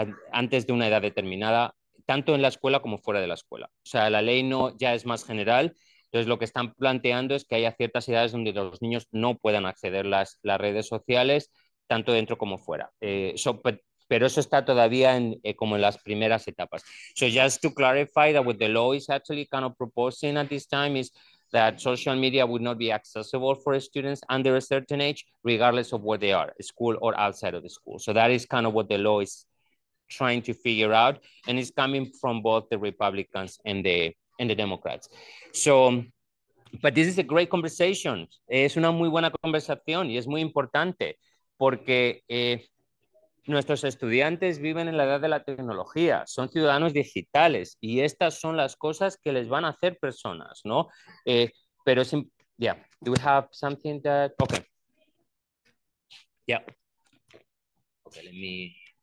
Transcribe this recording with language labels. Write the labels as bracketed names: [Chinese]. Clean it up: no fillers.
[Spanish] Antes de una edad determinada, tanto en la escuela como fuera de la escuela. O sea, la ley no ya es más general. Entonces, lo que están planteando es que haya ciertas edades donde los niños no puedan acceder las redes sociales, tanto dentro como fuera. Pero eso está todavía como en las primeras etapas. [English] So just to clarify that what the law is actually kind of proposing at this time is that social media would not be accessible for students under a certain age, regardless of where they are, school or outside of the school. So that is kind of what the law is trying to figure out, and it's coming from both the Republicans and the Democrats. So, but this is a great conversation. [Spanish] Es una muy buena conversación y es muy importante porque nuestros estudiantes viven en la edad de la tecnología, son ciudadanos digitales y estas son las cosas que les van a hacer personas, ¿no? Pero es, [English] yeah, do we have something that, okay. Yeah. Okay, let me.